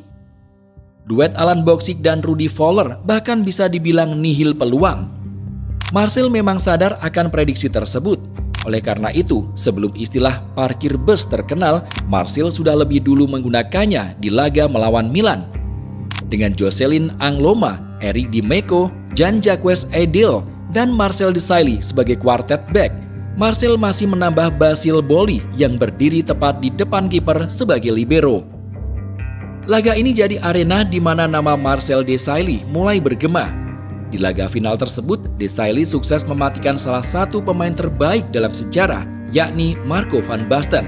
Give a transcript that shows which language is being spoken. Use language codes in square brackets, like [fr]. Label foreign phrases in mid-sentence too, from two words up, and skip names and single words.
[id] Duet Alan Boksic dan Rudi Voller bahkan bisa dibilang nihil peluang. Marseille memang sadar akan prediksi tersebut. Oleh karena itu, sebelum istilah parkir bus terkenal, Marseille sudah lebih dulu menggunakannya di laga melawan Milan. Dengan Jocelyn Angloma, Eric Dimeco, Jean-Jacques Edel, dan Marcel Desailly sebagai kuartet back, Marcel masih menambah Basile Boli yang berdiri tepat di depan kiper sebagai libero. Laga ini jadi arena di mana nama Marcel Desailly mulai bergema. Di laga final tersebut, Desailly sukses mematikan salah satu pemain terbaik dalam sejarah, yakni Marco van Basten.